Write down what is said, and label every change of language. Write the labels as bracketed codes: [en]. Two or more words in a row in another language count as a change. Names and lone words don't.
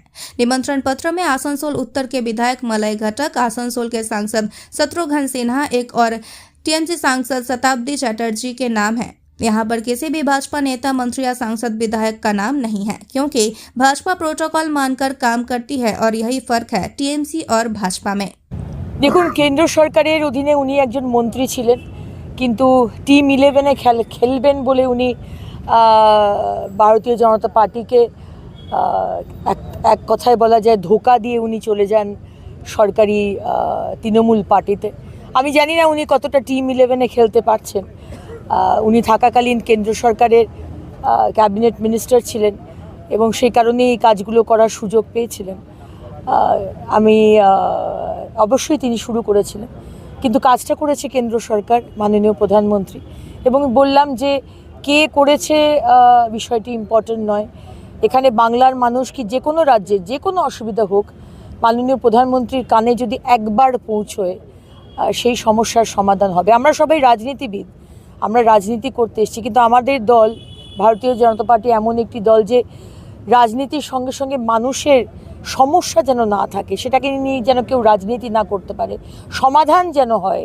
[hi] निमंत्रण पत्र में आसनसोल उत्तर के विधायक मलय घटक, आसनसोल के सांसद शत्रुघ्न सिन्हा, एक और टीएमसी सांसद शताब्दी चटर्जी के नाम है। यहाँ पर किसी भी भाजपा नेता, मंत्री या सांसद विधायक का नाम नहीं है, क्योंकि भाजपा प्रोटोकॉल मानकर काम करती है और यही फर्क है टीएमसी और भाजपा में। [bn] দেখুন, কেন্দ্র সরকারের অধীনে উনি একজন মন্ত্রী ছিলেন, কিন্তু টিম 11 খেলবেন বলে উনি ভারতীয় জনতা পার্টি কে এক কথায় বলা যায় ধোঁকা দিয়ে উনি চলে যান সরকারি তৃণমূল পার্টিতে। আমি জানি না উনি কতটা টিম 11 খেলতে পারছেন। উনি থাকাকালীন কেন্দ্র সরকারের [en] cabinet minister [bn] ছিলেন এবং সেই কারণে এই কাজগুলো করার সুযোগ পেয়েছিলেন। আমি অবশ্যই তিনি শুরু করেছিলেন, কিন্তু কাজটা করেছে কেন্দ্র সরকার, মাননীয় প্রধানমন্ত্রী। এবং বললাম যে কে করেছে বিষয়টি ইম্পর্টেন্ট নয়। এখানে বাংলার মানুষ কি যে কোনো রাজ্যে যে কোনো অসুবিধা হোক, মাননীয় প্রধানমন্ত্রীর কানে যদি একবার পৌঁছয় সেই সমস্যার সমাধান হবে। আমরা সবাই রাজনীতিবিদ, আমরা রাজনীতি করতে এসেছি, কিন্তু আমাদের দল ভারতীয় জনতা পার্টি এমন একটি দল যে রাজনীতির সঙ্গে সঙ্গে মানুষের সমস্যা যেন না থাকে, সেটাকে নিয়ে যেন কেউ রাজনীতি না করতে পারে, সমাধান যেন হয়।